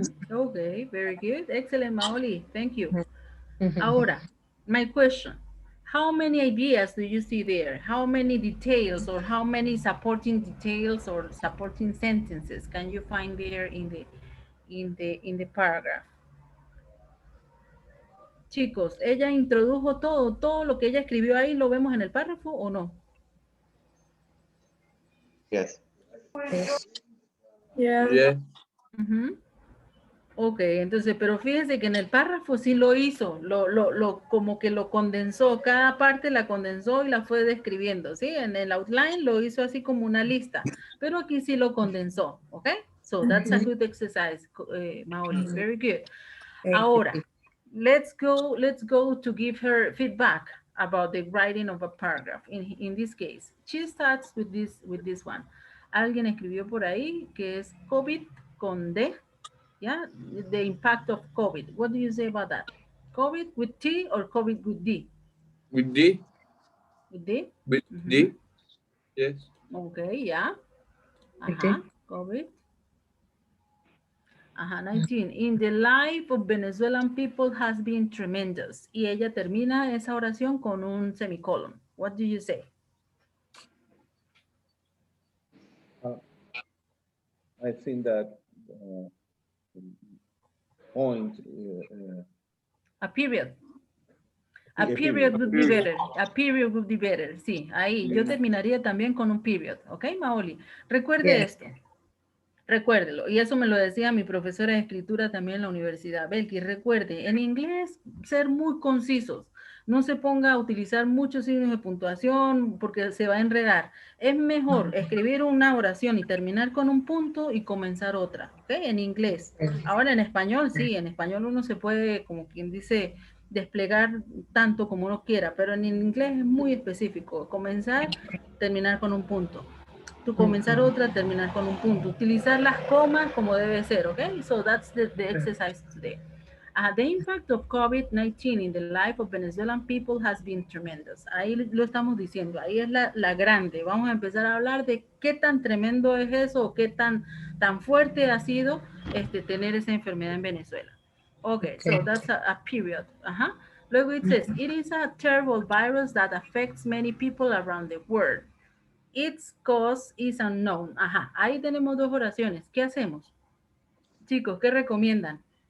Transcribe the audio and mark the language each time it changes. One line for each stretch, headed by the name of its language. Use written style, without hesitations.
English: Okay, very good. Excellent, Maoli. Thank you. Ahora, my question, how many ideas do you see there? How many details or how many supporting details or supporting sentences can you find there in the paragraph?
Spanish: Chicos, ella introdujo todo lo que ella escribió ahí, ¿lo vemos en el párrafo o no?
English: Yes. Yeah. Yeah.
Spanish: Ok, entonces, pero fíjense que en el párrafo sí lo hizo, como que lo condensó, cada parte la condensó y la fue describiendo, ¿sí? En el outline lo hizo así como una lista, pero aquí sí lo condensó, ¿ok?
English: So that's a good exercise, Maoli, very good. Ahora, let's go to give her feedback about the writing of a paragraph. In this case, she starts with this one.
Spanish: Alguien escribió por ahí que es COVID con D.
English: Yeah, the impact of COVID. What do you say about that? COVID with T or COVID with D? With D. With D? With D. Yes. Okay, yeah. COVID. 19. In the life of Venezuelan people has been tremendous.
Spanish: Y ella termina esa oración con un semicolon.
English: What do you say? I think that point. A period. A A period period. would be better. A period would be better.
Spanish: Sí, ahí yo terminaría también con un period. ¿Ok, Maoli? Recuerde esto. Recuérdelo. Y eso me lo decía mi profesora de escritura también en la universidad. Belki, recuerde, en inglés ser muy concisos. No se ponga a utilizar muchos signos de puntuación porque se va a enredar. Es mejor escribir una oración y terminar con un punto y comenzar otra. ¿Ok? En inglés. Ahora en español, sí, en español uno se puede, como quien dice, desplegar tanto como uno quiera, pero en inglés es muy específico. Comenzar, terminar con un punto. To comenzar otra, terminar con un punto. Utilizar las comas como debe ser, ¿ok?
English: So that's the exercise today. The impact of COVID-19 in the life of Venezuelan people has been tremendous.
Spanish: Ahí lo estamos diciendo, ahí es la grande. Vamos a empezar a hablar de qué tan tremendo es eso o qué tan fuerte ha sido tener esa enfermedad en Venezuela.
English: Okay, so that's a period. Luego it says, it is a terrible virus that affects many people around the world. Its cause is unknown.
Spanish: Ahí tenemos dos oraciones. ¿Qué hacemos? Chicos, ¿qué recomiendan?